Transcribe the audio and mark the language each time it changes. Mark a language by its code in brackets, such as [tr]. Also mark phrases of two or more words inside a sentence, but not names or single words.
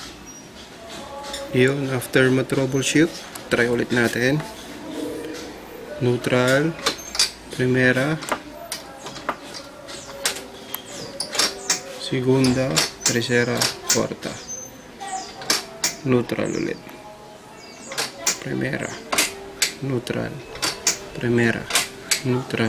[tl] Yun, after ma-troubleshoot, try ulit natin. neutral, [es] primera, segunda, tercera, cuarta. [tl] Neutral ulit. [es] Primera, neutral, primera, neutral.